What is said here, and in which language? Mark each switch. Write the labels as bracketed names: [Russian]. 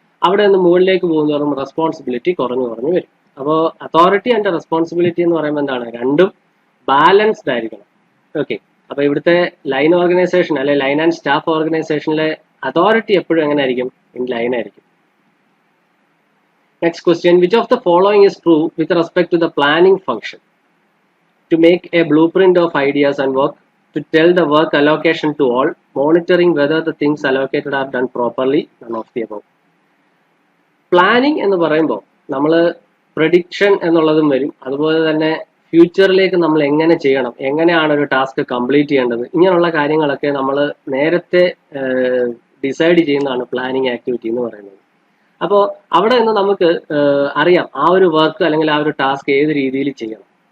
[Malayalam] അവിടെ നിന്ന് മുകളിലേക്ക് പോകുന്നതോറും റെസ്പോൺസിബിലിറ്റി കുറഞ്ഞു വരും. അപ്പോൾ അതോറിറ്റി ആൻഡ് റെസ്പോൺസിബിലിറ്റി എന്ന് പറയുമ്പോൾ എന്താണ്? രണ്ടും ബാലൻസ്ഡ് ആയിരിക്കണം. ഓക്കെ. അപ്പോൾ ഇവിടുത്തെ ലൈൻ ഓർഗനൈസേഷൻ അല്ലെ ലൈൻ ആൻഡ് സ്റ്റാഫ് ഓർഗനൈസേഷനിലെ അതോറിറ്റി എപ്പോഴും എങ്ങനെ ആയിരിക്കും? ഇൻ ലൈൻ ആയിരിക്കും. [English] Next question, which of the following is true with respect to the planning function? To make a blueprint of ideas and work, to tell the work allocation to all, monitoring whether the things allocated are done properly, none of the above. [Malayalam] Planning എന്ന് പറയുമ്പോൾ നമ്മൾ prediction എന്നുള്ളതും വരും, അതുപോലെ തന്നെ ഫ്യൂച്ചറിലേക്ക് നമ്മൾ എങ്ങനെ ചെയ്യണം, എങ്ങനെയാണ് ഒരു ടാസ്ക് കംപ്ലീറ്റ് ചെയ്യേണ്ടത്, ഇങ്ങനെയുള്ള കാര്യങ്ങളൊക്കെ നമ്മൾ നേരത്തെ ഡിസൈഡ് ചെയ്യുന്നതാണ് പ്ലാനിങ് ആക്ടിവിറ്റി എന്ന് പറയുന്നത്. അപ്പോൾ അവിടെ നിന്ന് നമുക്ക് അറിയാം ആ ഒരു വർക്ക് അല്ലെങ്കിൽ ആ ഒരു ടാസ്ക് ഏത് രീതിയിൽ ചെയ്യണം.